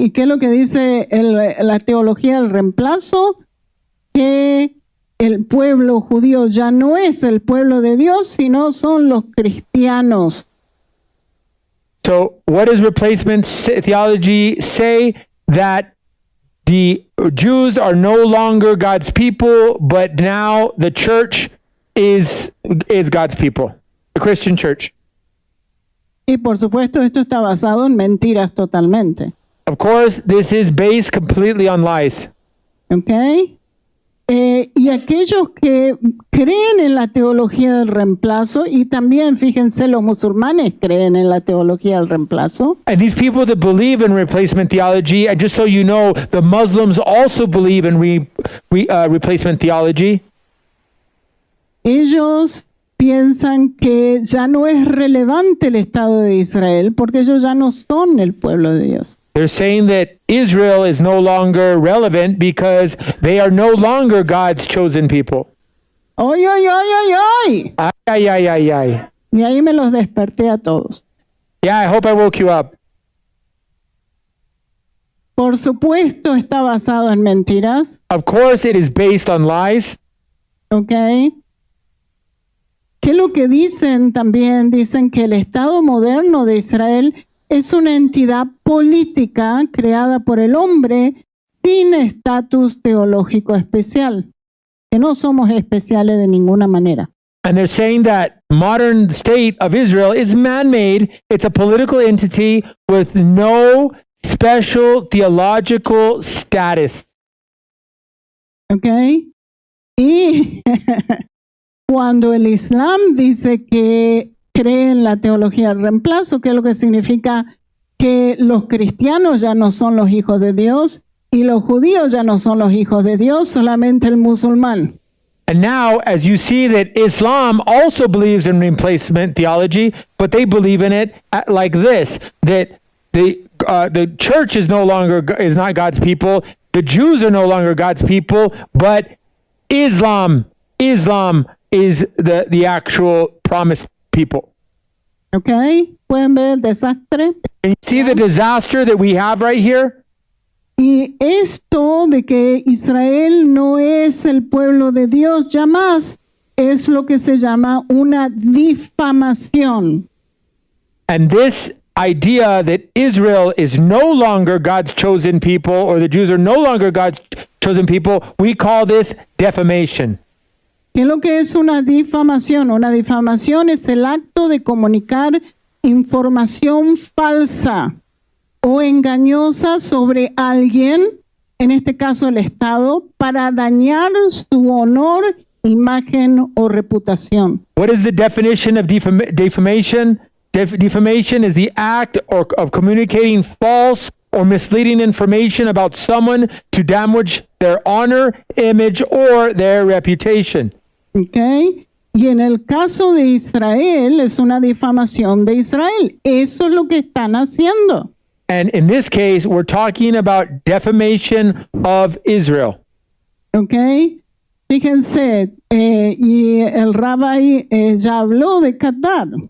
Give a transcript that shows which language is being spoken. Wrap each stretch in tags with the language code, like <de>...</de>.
<es>¿Y qué es lo que dice la teología del reemplazo? Que el pueblo judío ya no es el pueblo de Dios, sino son los cristianos.</es> <en>So what does replacement theology say? That the Jews are no longer God's people, but now the church is God's people, the Christian church.</en> <es>Y por supuesto esto está basado en mentiras totalmente.</es> <en>Of course, this is based completely on lies. ¿Ok?</en> <es>Y aquellos que creen en la teología del reemplazo, y también, fíjense, los musulmanes creen en la teología del reemplazo,</es> <en>And these people that believe in replacement theology, and just so you know, the Muslims also believe in replacement theology.</en> <es>ellos piensan que ya no es relevante el Estado de Israel porque ellos ya no son el pueblo de Dios.</es> <en>They're saying that Israel is no longer relevant because they are no longer God's chosen people. ¡Oy, oy, oy, oy, oy! Ay, ay, ay, ay.</en> <es>Y ahí me los desperté a todos.</es> <en>Yeah, I hope I woke you up.</en> <es>Por supuesto, está basado en mentiras,</es> <en>Of course, it is based on lies. ¿ok?</en> <es>¿Qué es lo que dicen también? Dicen que el Estado moderno de Israel es una entidad política creada por el hombre sin estatus teológico especial, que no somos especiales de ninguna manera.</es> <en>And they're saying that modern state of Israel is man-made. It's a political entity with no special theological status. ¿Ok?</en> <es>Y cuando el Islam dice que cree en la teología del reemplazo, que es lo que significa que los cristianos ya no son los hijos de Dios y los judíos ya no son los hijos de Dios, solamente el musulmán.</es> <en>And now, as you see that Islam also believes in replacement theology, but they believe in it like this, that the church is not God's people, the Jews are no longer God's people, but Islam is the actual promised people.</en> <es>¿Ok? ¿Pueden ver el desastre?</es> <en>And you see the disaster that we have right here?</en> <es>Y esto de que Israel no es el pueblo de Dios ya más es lo que se llama una difamación.</es> <en>And this idea that Israel is no longer God's chosen people, or the Jews are no longer God's chosen people, we call this defamation.</en> <es>¿Qué es lo que es una difamación? Una difamación es el acto de comunicar información falsa o engañosa sobre alguien, en este caso el Estado, para dañar su honor, imagen o reputación.</es> <en>What is the definition of defamation? Defamation is the act of communicating false or misleading information about someone to damage their honor, image, or their reputation. ¿Ok?</en> <es>Y en el caso de Israel es una difamación de Israel. Eso es lo que están haciendo.</es> <en>And in this case, we're talking about defamation of Israel. ¿Ok?</en> <es>Fíjense, y el rabbi ya habló de Qatar.</es>